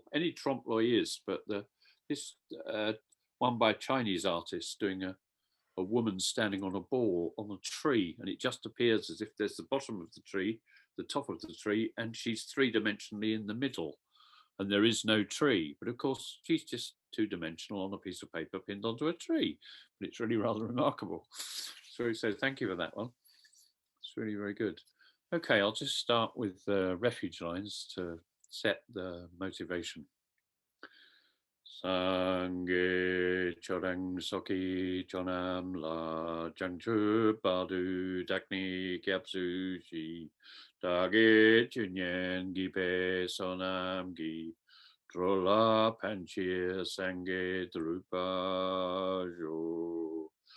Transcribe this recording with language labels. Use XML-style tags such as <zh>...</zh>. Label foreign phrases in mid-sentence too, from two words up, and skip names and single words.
<en>Any trompe l'oeil is, but this one by a Chinese artist doing a woman standing on a ball on a tree, and it just appears as if there's the bottom of the tree, the top of the tree, and she's three-dimensionally in the middle, and there is no tree. But of course, she's just two-dimensional on a piece of paper pinned onto a tree. But it's really rather remarkable. So thank you for that one. It's really very good. Okay, I'll just start with refuge lines to set the motivation.</en> <bo>སངས་རྒྱས་ཆོས་དང་ཚོགས་ཀྱི་མཆོག་རྣམས་ལ། བྱང་ཆུབ་བར་དུ་བདག་ནི་སྐྱབས་སུ་མཆི། བདག་གིས་ཆོས་ཉན་བགྱིས་པའི་བསོད་ནམས་ཀྱིས། འགྲོ་ལ་ཕན་ཕྱིར་སངས་རྒྱས་འགྲུབ་པར་ཤོག.</bo>